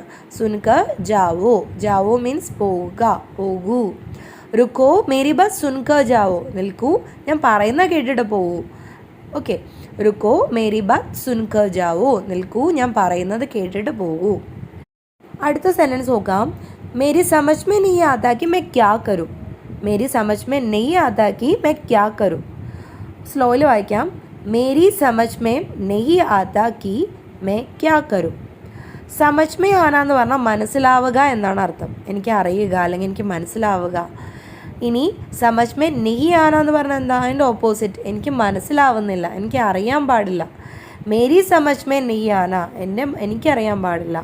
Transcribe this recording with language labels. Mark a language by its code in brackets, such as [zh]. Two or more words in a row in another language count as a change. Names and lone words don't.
[hi] सुनकर जाओ. जाओ മീൻസ് [ml] പോവുക, പോകൂ. [hi] रुको मेरी बस सुनकर जाओ. [ml] നിൽക്കൂ, ഞാൻ പറയുന്ന കേട്ടിട്ട് പോകൂ. [hi] ഓക്കെ, रुको मेरी बस सुनकर जाओ. [ml] നിൽക്കൂ, ഞാൻ പറയുന്നത് കേട്ടിട്ട് പോകൂ. അടുത്ത സെന്റൻസ് നോക്കാം. [hi] मेरी समझ में नहीं आता कि मैं क्या करूं. मेरी समझ में नहीं आता कि मैं क्या करूं. [ml] സ്ലോയിൽ വായിക്കാം. [hi] मेरी समझ में नहीं आता कि मैं क्या करूं. समझ में आना [ml] എന്ന് പറഞ്ഞാൽ മനസ്സിലാവുക എന്നാണ് അർത്ഥം. എനിക്ക് അറിയുക അല്ലെങ്കിൽ എനിക്ക് മനസ്സിലാവുക. ഇനി [hi] समझ में नहीं आना [ml] എന്ന് പറഞ്ഞാൽ എന്താ? അതിൻ്റെ ഓപ്പോസിറ്റ്, എനിക്ക് മനസ്സിലാവുന്നില്ല, എനിക്ക് അറിയാൻ പാടില്ല. [hi] मेरी समझ में नहीं आना, [ml] എനിക്കറിയാൻ പാടില്ല.